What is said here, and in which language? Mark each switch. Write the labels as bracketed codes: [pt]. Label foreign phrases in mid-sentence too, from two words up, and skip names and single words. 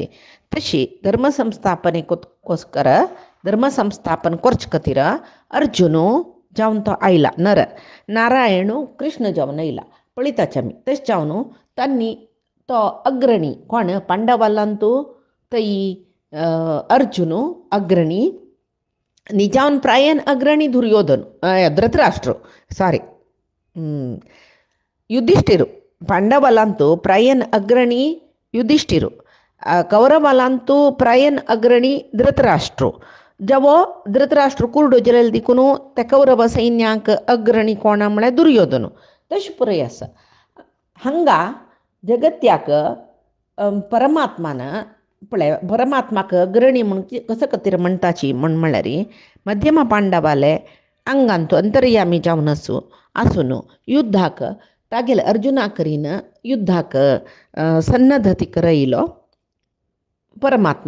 [kok] तशी धर्मसंस्थापनेकोस्कर धर्मसंस्थापन करचे खातीर अर्जुन जावन तो आयला नर नारायण कृष्ण जावन आयला पळयताचे आमी. तशें जावन तांणी तो अग्रणी कोण पांडवालांतू थंय अर्जुन अग्रणी निजावन प्रायन अग्रणी दुर्योधन धृतराष्ट्र सॉरी युधिष्ठिर पांडवालांतू प्रायन अग्रणी युधिष्ठिर कौरवालांतू प्रायन अग्रणी धृतराष्ट्र जेवो धृतराष्ट्र कुर्डो जालेलो देखून त्या कौरव सैन्याक अग्रणी कोणा म्हळ्यार दुर्योधन. तशें पुराय आसा. हांगा जगत्याक परमात्मान पळय परमात्माक अग्रणी म्हूण कसो खातीर म्हणटाची म्हळ्यार मध्यमा पांडवाले आंगांतू अंतर्यामी जावन आसून युद्धाक तागेले अर्जुना करीन युद्धाक सन्नद्धती करयलो परमात्मा.